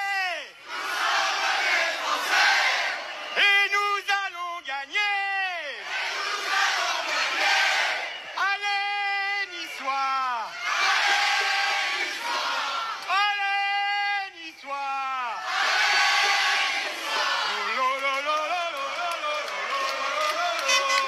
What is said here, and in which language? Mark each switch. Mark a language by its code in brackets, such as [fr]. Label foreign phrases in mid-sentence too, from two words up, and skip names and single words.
[fr] Et nous allons gagner! Allez, Niçois! Allez, Niçois! Oh lo lo lo lo lo lo lo lo lo lo.